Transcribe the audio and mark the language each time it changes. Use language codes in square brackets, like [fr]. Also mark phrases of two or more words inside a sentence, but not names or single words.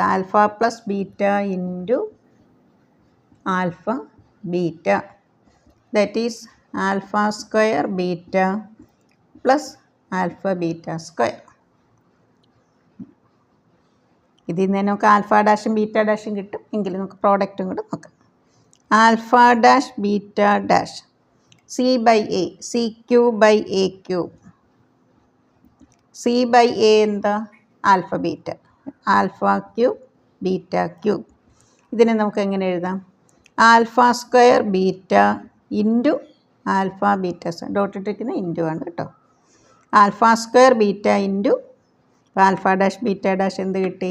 [en] alpha plus beta into alpha beta, that is alpha² beta plus alpha beta². [ml] ഇതിൽ നിന്ന് നമുക്ക് [en] alpha dash-um beta dash-um [ml] കിട്ടും. എങ്കിലും നമുക്ക് പ്രോഡക്റ്റും കൂടെ നോക്കാം. [en] alpha dash beta dash [ml] c/a, c³/a³. c/a എന്താ? [en] alpha beta, alpha³ beta³. [ml] ഇതിനെ നമുക്ക് എങ്ങനെ എഴുതാം? [en] alpha² beta into alpha beta². [ml] ഡോട്ട് ഇട്ടിരിക്കുന്ന ഇൻറ്റു ആണ് കേട്ടോ. [en] alpha² beta into alpha dash beta dash [ml] എന്ത് കിട്ടി?